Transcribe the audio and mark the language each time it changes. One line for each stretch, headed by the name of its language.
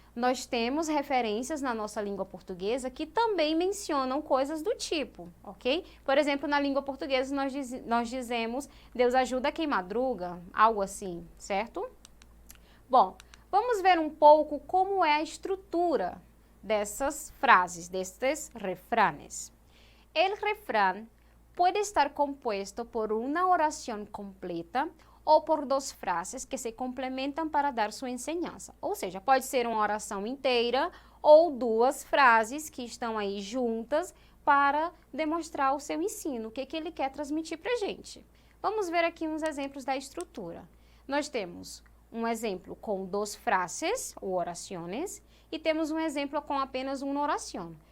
Portuguese: Nós temos referências na nossa língua portuguesa que também mencionam coisas do tipo, ok? Por exemplo, na língua portuguesa nós dizemos Deus ajuda quem madruga, algo assim, certo? Bom, vamos ver um pouco como é a estrutura dessas frases, destes refranes.
Spanish: El refrán puede estar compuesto por una oración completa
Portuguese: ou por duas frases que se complementam para dar sua
Spanish: enseñanza.
Portuguese: Ou seja, pode ser uma oração inteira ou duas frases que estão aí juntas para demonstrar o seu ensino, o que ele quer transmitir para a gente. Vamos ver aqui uns exemplos da estrutura. Nós temos um exemplo com duas frases ou orações e temos um exemplo com apenas uma oração.